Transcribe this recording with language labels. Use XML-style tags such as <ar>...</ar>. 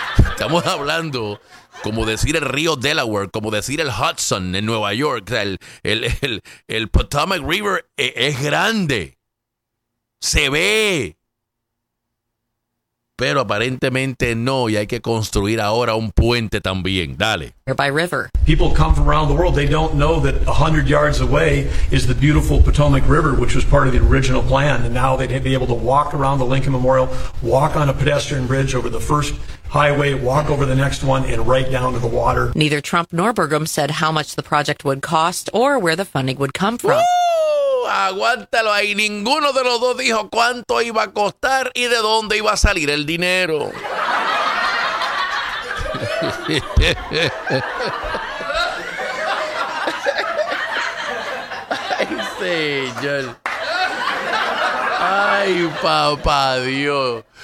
<es>Estamos hablando, como decir el río Delaware, como decir el Hudson en Nueva York. El Potomac River es grande. Se ve. Pero aparentemente no, y hay que construir ahora un puente también. Dale.</es> <en>Nearby river. People come from around the world. They don't know that 100 yards away is the beautiful Potomac River, which was part of the original plan. And now they'd be able to walk around the Lincoln Memorial, walk on a pedestrian bridge over the first highway, walk over the next one, and right down to the water. Neither Trump nor Burgum said how much the project would cost or where the funding would come from.</en> <es>Woo! Aguántalo ahí. Ninguno de los dos dijo cuánto iba a costar y de dónde iba a salir el dinero. Ay, señor. Ay, papá Dios.</es>